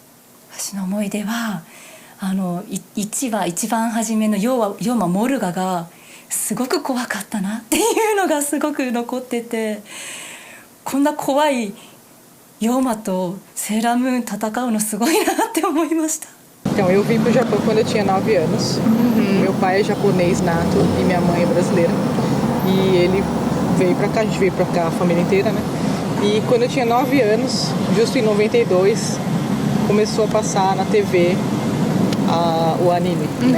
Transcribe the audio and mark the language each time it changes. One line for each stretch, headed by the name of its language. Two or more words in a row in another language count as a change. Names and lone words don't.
Japanese: 私の思い出は1話一番初めのヨマモルガがすごく怖かったなっていうのがすごく残ってて、こんな怖いヨマとセーラームーン戦うのすごいなって思いました。
Portuguese: Então, eu vim para o Japão quando eu tinha 9 anos. Meu pai é japonês nato e minha mãe é brasileira. E ele veio para cá, a gente veio para cá, a família inteira, né? E quando eu tinha 9 anos, justo em 92, começou a passar na TV o anime, né?